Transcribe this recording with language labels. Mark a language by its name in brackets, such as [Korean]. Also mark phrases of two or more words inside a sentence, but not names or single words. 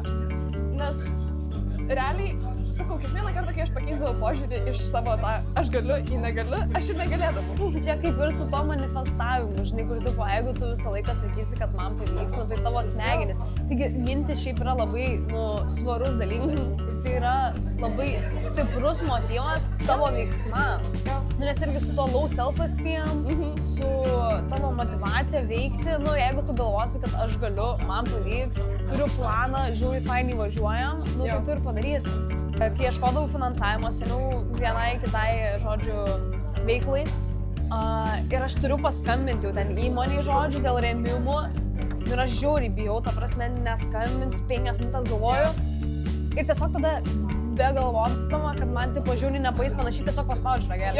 [Lithuanian] Nes realiai, sakau, kiekvieną kartą, kai aš pakeisdavau požiūrį iš savo tą aš galiu į negaliu, aš ir negalėdavau. Čia kaip ir su to manifestavimu, žinai, kur tu, jeigu tu visą laiką sakysi, kad man pavyks, tai tavo smegenis. Taigi mintis šiaip yra labai, svarus dalykas. Jis yra labai stiprus motyvas tavo veiksmams. Nes irgi su to [English] low self-esteem, [Lithuanian] su tavo motyvacija veikti, jeigu tu galvosi, kad aš galiu, man pavyks, turiu planą, žiūri, fainai važiuojam, tai tu ir padarysi. Kai ieškodavau finansavimo seniau vienai kitai, žodžiu, veiklai, ir aš turiu paskambinti jau ten įmonei, žodžiu, dėl rėmimų, ir aš žiauriai bijau, ta prasme, neskambinsiu, 5 minutės galvoju, ir tiesiog tada begalvodama, kad man tipo žiauriai nepais panašiai, tiesiog paspaudžiu ragelį.